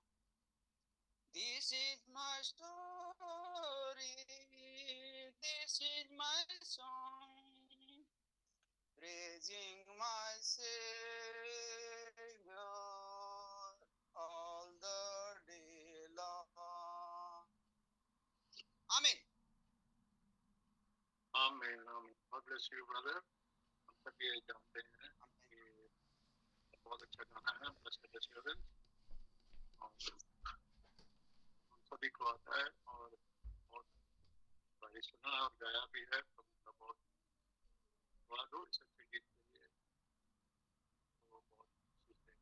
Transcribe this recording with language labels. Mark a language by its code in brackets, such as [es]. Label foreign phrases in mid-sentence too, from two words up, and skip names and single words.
[en] This is my story, this is my song, praising my Savior all the day long. Amen. [hi] आमीन आमीन। [en] God bless you brother। [hi] हम सब ये जानते हैं कि बहुत अच्छा गाना है Blessed Assurance, और हम सभी को आता है और बहुत बारी सुना और गाया भी है। प्रभु का बहुत धन्यवाद हो इस अच्छे गीत के लिए, तो बहुत खुशी है।